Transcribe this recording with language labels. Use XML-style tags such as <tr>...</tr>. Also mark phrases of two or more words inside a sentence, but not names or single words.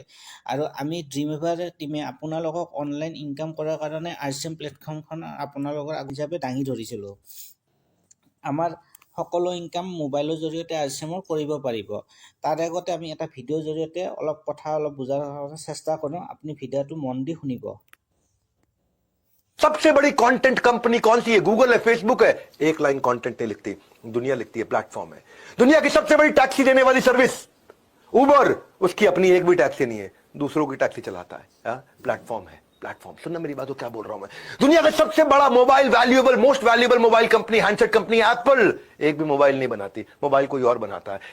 <as>আৰু আমি ড্ৰিম এৱাৰ টিমে আপোনালোকক</as> <en>online income</en> <as>কৰাৰ কাৰণে RCM প্লেটফৰ্মখন আপোনালোকৰ হিচাপে দাঙি ধৰিছিলোঁ। আমাৰ সকলো ইনকাম মোবাইলৰ জৰিয়তে RCMৰ কৰিব পাৰিব। তাৰ আগতে আমি এটা ভিডিঅ'ৰ জৰিয়তে অলপ বুজাৰ চেষ্টা কৰোঁ। আপুনি ভিডিঅ'টো মন দি শুনিব।</as> <hi>सबसे बड़ी</hi> <en>content company</en> <hi>कौन सी है? गूगल है, फेसबुक है। एक</hi> <en>line content</en> <hi>नहीं लिखती, दुनिया लिखती है। प्लेटफॉर्म है। दुनिया की सबसे बड़ी टैक्सी देने वाली सर्विस उबर, उसकी अपनी एक भी टैक्सी नहीं है, दूसरों की टैक्सी चलाता है। प्लेटफॉर्म है। प्लेटफॉर्म सुनना मेरी बात, क्या बोल रहा हूं मैं। दुनिया का सबसे बड़ा</hi> <en>mobile valuable, most valuable mobile company, handset company</en> <hi>एप्पल, एक भी मोबाइल नहीं बनाती, मोबाइल कोई और बनाता है।</hi>